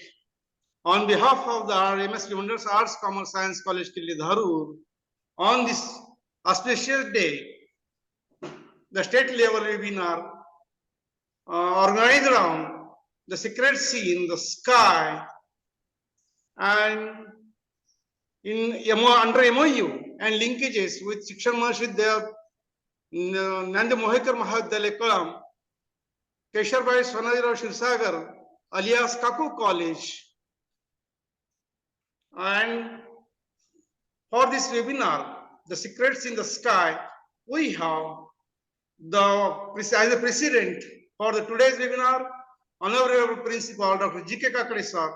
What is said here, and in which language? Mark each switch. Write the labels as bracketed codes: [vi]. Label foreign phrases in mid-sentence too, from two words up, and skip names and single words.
[en] On behalf of the MSc Wonders Arts, Commerce, Science College, Killi Dharur, on this auspicious day, the state level webinar organized around the secret sea in the sky and under MOU and linkages with Shikshan Mahashvidya Nand Mohekar Mahavidyalaya Kalam, Kesharbai Swanajirao Shirsagar alias Kaku College. And for this webinar, the secrets in the sky, we have as the president for the today's webinar, Honorable Principal Dr. G.K. Kakade sir.